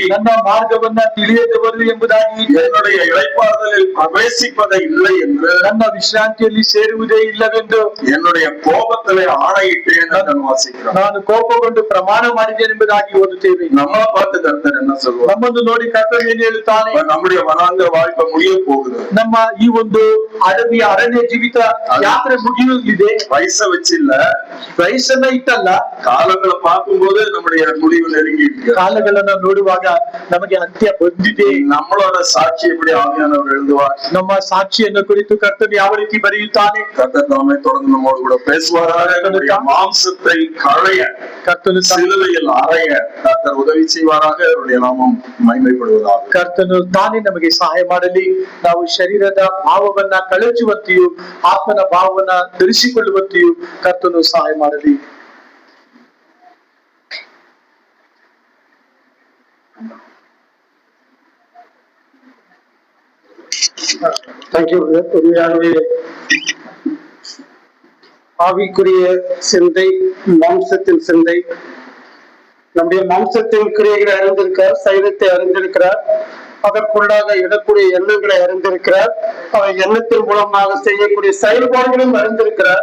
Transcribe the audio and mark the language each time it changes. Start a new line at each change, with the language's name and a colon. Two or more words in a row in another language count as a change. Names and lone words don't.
Kannada: ನನ್ನ ಮಾರ್ಗವನ್ನ ತಿಳಿಯದವರು ಎಂಬುದಾಗಿ,
Tamil: என்னுடைய இளைப்பாறுதலில் பிரவேசிப்பதை இல்லை என்று,
Kannada: ನನ್ನ ವಿಶ್ರಾಂತಿಯಲ್ಲಿ ಸೇರುವುದೇ ಇಲ್ಲವೆಂದು,
Tamil: என்னுடைய கோப கோபத்திலே ஆணையிட்டேன் என்று வாசிக்கிறோம்.
Kannada: ನಾನು ಕೋಪಗೊಂಡು ಪ್ರಮಾಣ ಮಾಡಿದ್ದೇನೆ ಎಂಬುದಾಗಿ ಓದುತ್ತೇವೆ.
Tamil: நம்மளை பார்த்து கர்த்தர் என்ன சொல்லுவார்?
Kannada: ನಮ್ಮನ್ನು ನೋಡಿ ಕರ್ತನು ಏನು ಹೇಳುತ್ತಾನೆ?
Tamil: நம்முடைய வனாந்திர வாழ்க்கை முடிய போகுது.
Kannada: ನಮ್ಮ ಈ ಒಂದು ಅಡವಿಯ ಅರಣ್ಯ ಜೀವಿತ ಯಾತ್ರೆ ಮುಗಿಯುತ್ತಿದೆ.
Tamil: வயசை வச்சில்ல,
Kannada: ವಯಸ್ಸನ್ನ ಇಟ್ಟಲ್ಲ,
Tamil: ಕಾಲங்களை பார்க்கும்போது நம்முடைய முடிவு நெருங்கி இருக்கு.
Kannada: ಕಾಲಗಳನ್ನ ನೋಡುವಾಗ ನಮಗೆ ಅಂತ್ಯ ಬಂದಿದೆ.
Tamil: நம்மளோட ಸಾಕ್ಷಿ எப்படி ಆವಿಯಾನವರು எழுதுவார்?
Kannada: ನಮ್ಮ ಸಾಕ್ಷಿಯನ್ನು ಕುರಿತು ಕರ್ತನು ಯಾವ ರೀತಿ ಬರೆಯುತ್ತಾನೆ?
Tamil: கர்த்தர் தாமே தொடர்ந்து நம்மோடு கூட பேசுவாராக. நம்முடைய மாம்சத்தை களைய,
Kannada: ಕರ್ತನು
Tamil: சிலுவையில் அறைய கர்த்தர் உதவி செய்வாராக. அவருடைய நாமம் ಮಹಿಮೆಪಡುವುதாக.
Kannada: ಕರ್ತನು ತಾನೇ ನಮಗೆ ಸಹಾಯ ಮಾಡಲಿ. ನಾವು ಶರೀರದ ಭಾವವನ್ನ ಕಳಚುವಂತೆಯೂ ಆತ್ಮನ ಭಾವವನ್ನ ಧರಿಸಿಕೊಳ್ಳುವಂತೆಯೂ ಕರ್ತನು ಸಹಾಯ ಮಾಡಲಿ.
Tamil: தேங்க்யூ. உண்மையாகவே ஆவிக்குரிய சிந்தை, மாம்சத்தின் சிந்தை, நம்முடைய மாம்சத்தின் கிரியைகளை அறிந்திருக்கிறார், சைவத்தை அறிந்திருக்கிறார், அதற்குள்ளாக இடக்கூடிய எண்ணங்களை அறிந்திருக்கிறார், அவர் எண்ணத்தின் மூலமாக செய்யக்கூடிய செயல்பாடுகளும் அறிந்திருக்கிறார்.